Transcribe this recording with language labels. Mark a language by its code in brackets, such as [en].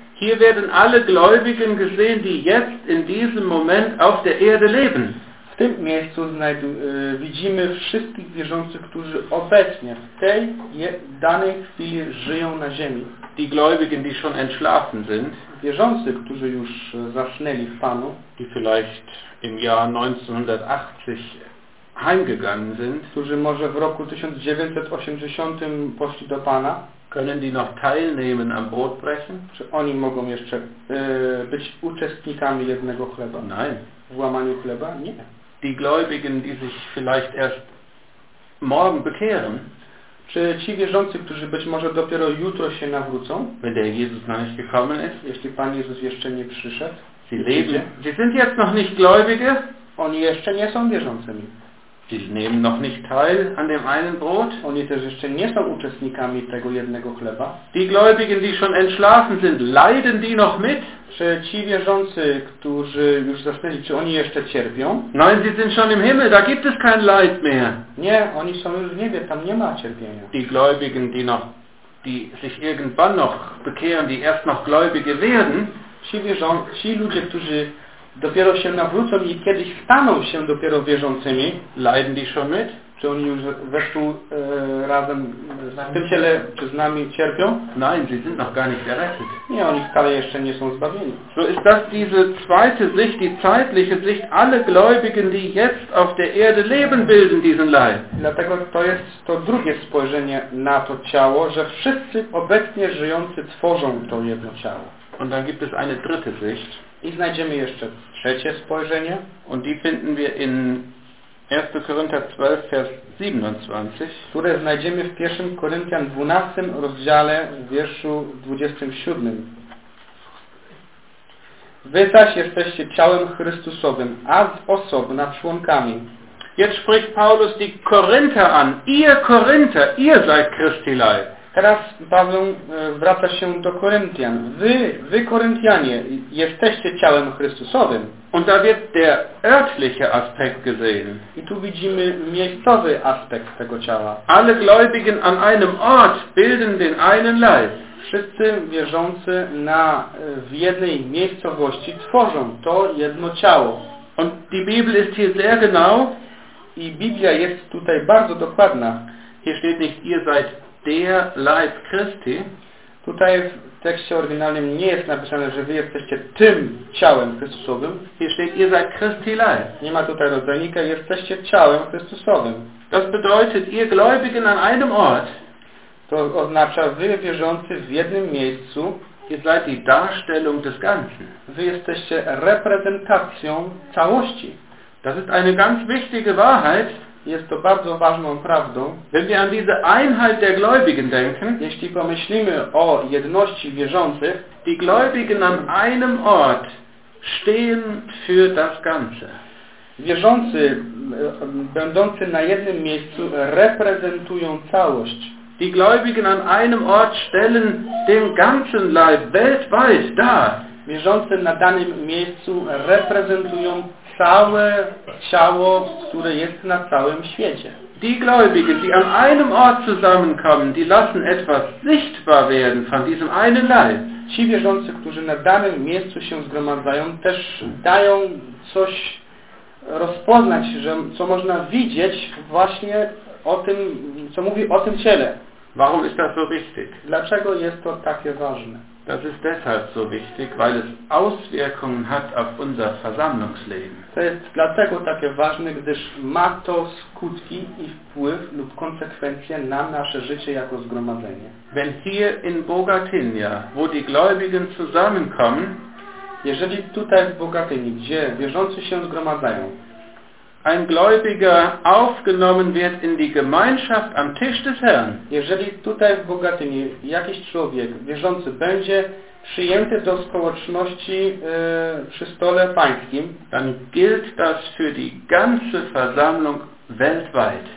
[de] Hier werden alle Gläubigen gesehen, die jetzt in diesem Moment auf der Erde leben. [pl] W tym miejscu widzimy wszystkich wierzących, którzy obecnie w tej danej chwili żyją na ziemi. [de] Die Gläubigen, die schon entschlafen sind. [pl] Wierzący, którzy już zasnęli w Panu. [de] Die vielleicht im Jahr 1980 heimgegangen sind. [pl] Którzy może w roku 1980 poszli do Pana. [de] Können die noch teilnehmen am Brotbrechen? [pl] Czy oni mogą jeszcze być uczestnikami jednego chleba? [de] Nein. [pl] W łamaniu chleba? Nie. [de] Die Gläubigen, die sich vielleicht erst morgen bekehren. [pl] Czy ci wierzący, którzy być może dopiero jutro się nawrócą, [de] wenn der Jesus noch nicht gekommen ist, [pl] jeśli Pan Jezus jeszcze nie przyszedł, [de] sie leben, sie sind jetzt noch nicht gläubige, [pl] oni jeszcze nie są wierzącymi, [de] sie nehmen noch nicht teil an dem einen Brot, [pl] oni też jeszcze nie są uczestnikami tego jednego chleba, [de] die Gläubigen, die schon entschlafen sind, leiden die noch mit? [pl] Czy ci wierzący, którzy już zasnęli, czy oni jeszcze cierpią? [de] Nein, sie sind schon im Himmel, da gibt es kein Leid mehr. [pl] Nie, oni są już w niebie, tam nie ma cierpienia. [de] Die Gläubigen, die noch, die sich irgendwann noch bekehren, die erst noch Gläubige werden. [pl] Ci wierzący, ci ludzie, którzy dopiero się nawrócą i kiedyś staną się dopiero wierzącymi. [de] Leiden die schon mit? [pl] Czy oni już weszli razem z tym ciele, czy z nami cierpią? [de] Nein, sie sind noch gar nicht errettet. [pl] Nie, oni wcale jeszcze nie są zbawieni. [de] So ist das diese zweite Sicht, die zeitliche Sicht, alle Gläubigen, die jetzt auf der Erde leben, bilden diesen Leib. [pl] Dlatego to jest to drugie spojrzenie na to ciało, że wszyscy obecnie żyjący tworzą to jedno ciało. [de] Und dann gibt es eine dritte Sicht. [pl] I znajdziemy jeszcze trzecie spojrzenie. [de] Und die finden wir in 1. Korinther 12, Vers 27. [pl] Które znajdziemy w 1. Korinthian 12, rozdziale w wierszu 27. Wy zaś jesteście ciałem Chrystusowym, a z osobna członkami. [de] Jetzt spricht Paulus die Korinther an. Ihr Korinther, ihr seid Christi Leib. [pl] Teraz Paweł wraca się do Koryntian. Wy Koryntianie, jesteście ciałem Chrystusowym. [de] Und da wird der örtliche Aspekt gesehen. [pl] I tu widzimy miejscowy aspekt tego ciała. [de] Alle Gläubigen an einem Ort bilden den einen Leib. [pl] Wszyscy wierzący w jednej miejscowości tworzą to jedno ciało. [de] Und die Bibel ist hier sehr genau. [pl] I Biblia jest tutaj bardzo dokładna. [de] Hier steht nicht, ihr seid der Leib Christi. [pl] Tutaj w tekście oryginalnym nie jest napisane, że wy jesteście tym ciałem Chrystusowym. [de] Hier steht, ihr seid Christi Leib. [pl] Nie ma tutaj rozdzielnika, jesteście ciałem Chrystusowym. [de] Das bedeutet, ihr Gläubigen an einem Ort. [pl] To oznacza, wy wierzący w jednym miejscu. [de] Ihr seid die Darstellung des Ganzen. [pl] Wy jesteście reprezentacją całości. [de] Das ist eine ganz wichtige Wahrheit. [pl] Jest to bardzo ważną prawdą. [de] Wenn wir an diese Einheit der Gläubigen denken, [pl] jeśli pomyślimy o jedności wierzących, [de] die Gläubigen an einem Ort stehen für das Ganze. [pl] Wierzący będący na jednym miejscu reprezentują całość. [de] Die Gläubigen an einem Ort stellen den ganzen Leib weltweit dar. [pl] Wierzący na danym miejscu reprezentują całe ciało, które jest na całym świecie. [de] Die Gläubigen, die an einem Ort zusammenkommen, die lassen etwas sichtbar werden von diesem einen Leib. [pl] Ci wierzący, którzy na danym miejscu się zgromadzają, też dają coś rozpoznać, że, co można widzieć właśnie o tym, co mówi o tym ciele. [de] Warum ist das so wichtig? [pl] Dlaczego jest to takie ważne? [de] Das ist deshalb so wichtig, weil es Auswirkungen hat auf unser Versammlungsleben. [pl] To jest dlatego takie ważne, gdyż ma to skutki i wpływ lub konsekwencje na nasze życie jako zgromadzenie. [de] Wenn hier in Bogatynia, wo die Gläubigen zusammenkommen, [pl] jeżeli tutaj w Bogatyni, gdzie wierzący się zgromadzają, [de] ein Gläubiger aufgenommen wird in die Gemeinschaft am Tisch des Herrn. [pl] Jeżeli tutaj w Bogatyni jakiś człowiek wierzący będzie przyjęty do społeczności przy stole pańskim, [de] dann gilt das für die ganze Versammlung weltweit.